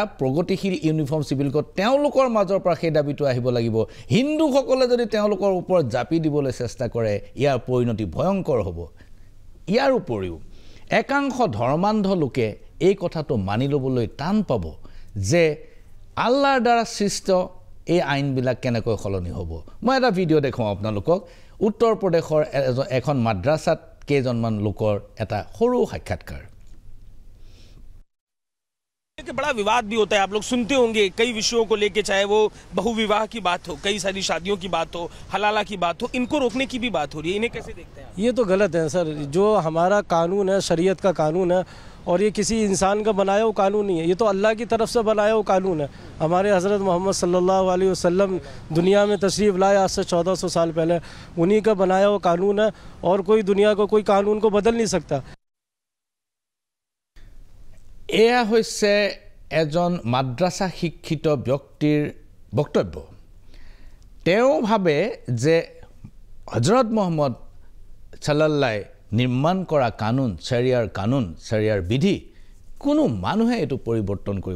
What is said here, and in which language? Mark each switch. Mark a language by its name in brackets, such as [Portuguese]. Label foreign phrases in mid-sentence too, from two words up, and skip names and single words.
[Assamese] প্ৰগতিশীল ইউনিফৰ্ম চিভিল কোড তেওঁলোকৰ মাজৰ পৰা সেই দাবীটো আহিব লাগিব হিন্দুসকলে যদি তেওঁলোকৰ ওপৰত জাপি দিবলৈ চেষ্টা কৰে ইয়াৰ পৰিণতি ভয়ংকৰ হ'ব ইয়াৰ উপৰিও একাংশ ধৰ্মান্ধ লোকে এই কথাটো মানি ল'বলৈ টান পাব যে আল্লাহৰ দ্বাৰা সৃষ্ট এই আইনবিলাক কেনেকৈ সলনি হ'ব মই এটা ভিডিঅ' দেখুৱাম আপোনালোকক উত্তৰ প্ৰদেশৰ এখন মাদ্ৰাসাত কেইজনমান লোকৰ এটা সৰু সাক্ষাৎকাৰ [Hindi] कि बड़ा विवाद भी होता है आप लोग सुनते होंगे कई विषयों को लेके चाहे वो बहुविवाह की बात हो कई सारी शादियों की बात हो हलाला की बात हो इनको रोकने की भी बात हो रही है इन्हें कैसे देखते हैं ये तो गलत है सर जो हमारा कानून है शरीयत का कानून है और ये किसी इंसान का बनाया हुआ कानून नहीं है ये तो अल्लाह की तरफ से बनाया हुआ कानून है हमारे हज़रत मोहम्मद [Arabic] صلى الله عليه وسلم [Hindi] दुनिया में तशरीफ़ लाए आज से 1400 साल पहले उन्हीं का बनाया हुआ कानून है और कोई दुनिया को कोई कानून को बदल नहीं सकता [Assamese] এয়া হৈছে এজন মাদ্ৰাসা শিক্ষিত ব্যক্তিৰ বক্তব্য তেওঁ ভাবে যে হযৰত মুহাম্মদ সাল্লাল্লাহু নিৰ্মাণ কৰা কানুন শৰিয়াৰ বিধি কোনো মানুহে এটো পৰিৱৰ্তন কৰিব